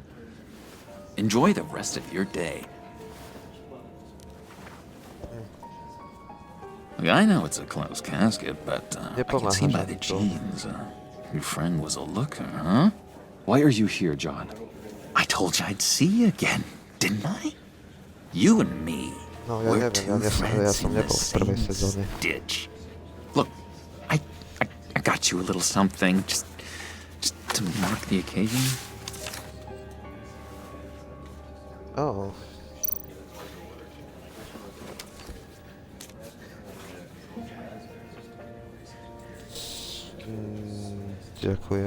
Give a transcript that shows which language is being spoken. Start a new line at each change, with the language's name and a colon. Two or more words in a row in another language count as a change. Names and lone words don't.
English: Enjoy the rest of your day. Look, I know it's a closed casket, but I can see by the jeans, your friend was a looker, huh? Why are you here, John? I told you I'd see you again, didn't I? You and me.
Polish: No, ja nie wiem,
Slovak: ja som nebol v prvej sezóne.
English: Ditch. Look, I got you a little something, just to mark the occasion. Oh.
Polish: Dziękuję.